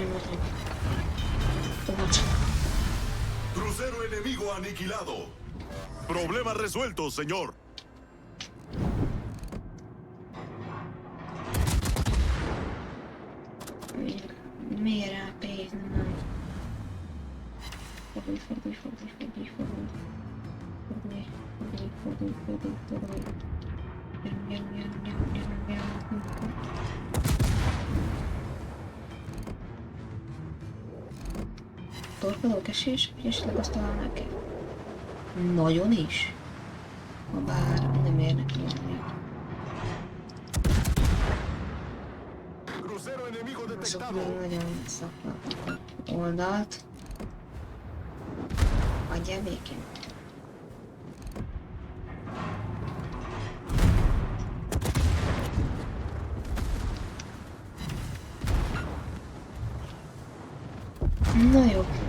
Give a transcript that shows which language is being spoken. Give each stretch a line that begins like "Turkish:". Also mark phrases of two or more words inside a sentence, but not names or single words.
Spanish: Crucero enemigo aniquilado. Problema resuelto, señor.
Hungarian: Miért rápéznem? Fordulj. Gyerünk. Torpedók esés, hogy esetleg azt találnák el? Nagyon is. Habár nem érnek valami.
Spanish: Crucero enemigo
Hungarian: Azok
Spanish: detectado.
Hungarian: meg nagyon szakadtak oldalt. Hagyjál békén. Na jó.